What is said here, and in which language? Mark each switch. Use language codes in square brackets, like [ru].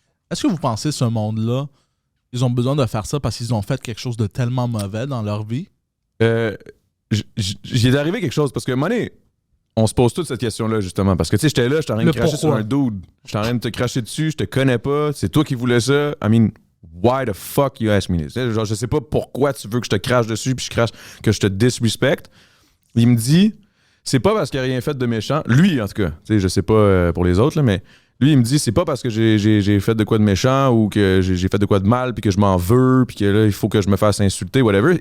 [fr] Est-ce que vous pensez ce monde-là, ils ont besoin de faire ça parce qu'ils ont fait quelque chose de tellement mauvais dans leur vie? J'y est arrivé quelque chose parce que, à un moment donné, on se pose toute cette question-là, justement. Parce que, tu sais, j'étais là, j'étais en train de Le cracher sur pourquoi. un dude. J'étais en train de te cracher dessus, je te connais pas, c'est toi qui voulais ça. [en] I mean, why the fuck you ask me this? [fr] Genre, je sais pas pourquoi tu veux que je te crache dessus puis que je te disrespecte. Il me dit, c'est pas parce qu'il a rien fait de méchant. Lui, en tout cas, tu sais, je sais pas pour les autres, là, mais lui, il me dit, c'est pas parce que j'ai fait de quoi de méchant ou que j'ai fait de quoi de mal puis que je m'en veux puis que là, il faut que je me fasse insulter, whatever.